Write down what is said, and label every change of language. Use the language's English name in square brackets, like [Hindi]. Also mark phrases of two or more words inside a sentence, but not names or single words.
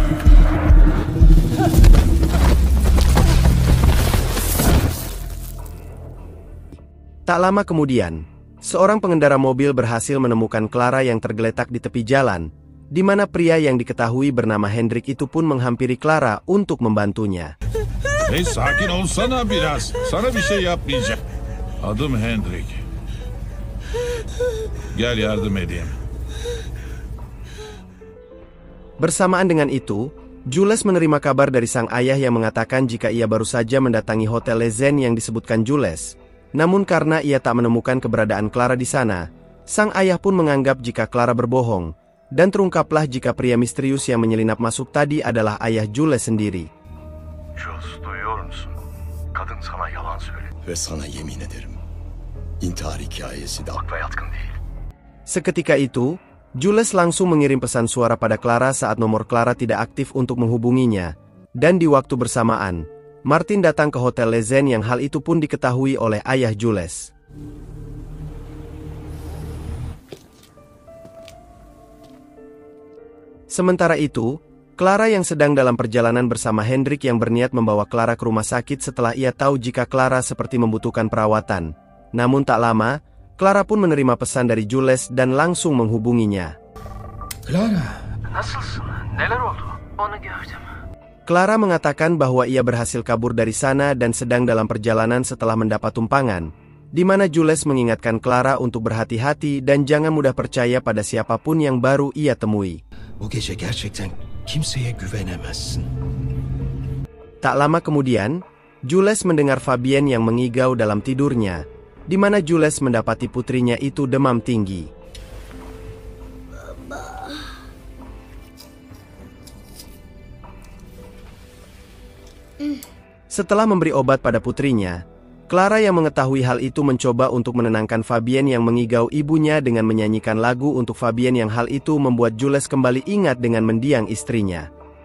[Indonesian] Tak lama kemudian, seorang pengendara mobil berhasil menemukan Clara yang tergeletak di tepi jalan, di mana pria yang diketahui bernama Hendrik itu pun menghampiri Clara untuk membantunya. [Turkish] Hey, sakin olsana biraz. Sana bir şey yapmayacak. Adım Hendrik. Gel yardım edeyim. [Indonesian] Bersamaan dengan itu, Jules menerima kabar dari sang ayah yang mengatakan jika ia baru saja mendatangi Hotel Lezen yang disebutkan Jules. Namun karena ia tak menemukan keberadaan Clara di sana, sang ayah pun menganggap jika Clara berbohong, dan terungkaplah jika pria misterius yang menyelinap masuk tadi adalah ayah Jules sendiri. [Turkish] Jules, duyuyor musun? Kadın sana yalan söyledi. Ve sana yemin ederim, intihar hikayesi de Akla yatkın değil. [Indonesian] Seketika itu, Jules langsung mengirim pesan suara pada Clara saat nomor Clara tidak aktif untuk menghubunginya, dan di waktu bersamaan, Martin datang ke Hotel Lezen yang hal itu pun diketahui oleh ayah Jules. Sementara itu, Clara yang sedang dalam perjalanan bersama Hendrik yang berniat membawa Clara ke rumah sakit setelah ia tahu jika Clara seperti membutuhkan perawatan. Namun tak lama, Clara pun menerima pesan dari Jules dan langsung menghubunginya. [Turkish] Clara. Nasılsın? Neler oldu? Onu gördüm. [Indonesian] Clara mengatakan bahwa ia berhasil kabur dari sana dan sedang dalam perjalanan setelah mendapat tumpangan, di mana Jules mengingatkan Clara untuk berhati-hati dan jangan mudah percaya pada siapapun yang baru ia temui. [Turkish] Bu gece gerçekten kimseye güvenemezsin. [Indonesian] Tak lama kemudian, Jules mendengar Fabienne yang mengigau dalam tidurnya, di mana Jules mendapati putrinya itu demam tinggi. Setelah memberi obat pada putrinya, Clara yang mengetahui hal itu mencoba untuk menenangkan Fabienne yang mengigau ibunya dengan menyanyikan lagu untuk Fabienne yang hal itu membuat Jules kembali ingat dengan mendiang istrinya.